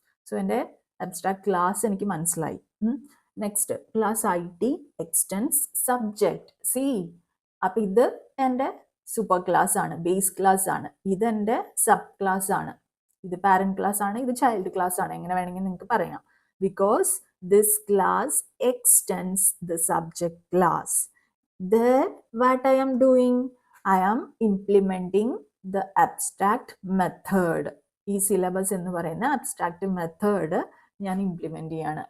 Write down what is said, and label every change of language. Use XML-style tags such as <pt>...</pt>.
<ml>So എൻ്റെ abstract class എനിക്ക് മനസ്സിലായി. Next class IT extends subject. C, അപ്പൊ ഇത് എൻ്റെ സൂപ്പർ ക്ലാസ് ആണ്, ബേസ് ക്ലാസ് ആണ്. ഇത് എൻ്റെ സബ് ക്ലാസ് ആണ്. ഇത് പാരന്റ് ക്ലാസ് ആണ്, ഇത് ചൈൽഡ് ക്ലാസ് ആണ്. എങ്ങനെ വേണമെങ്കിൽ നിങ്ങൾക്ക് പറയാം.</ml> <en>Because this class extends the subject class. There what I am doing, I am implementing the abstract method.</en> <ml>ഈ സിലബസ് എന്ന് പറയുന്ന അബ്സ്ട്രാക്ട് മെത്തേഡ് ഞാൻ ഇംപ്ലിമെന്റ് ചെയ്യാണ്.</ml>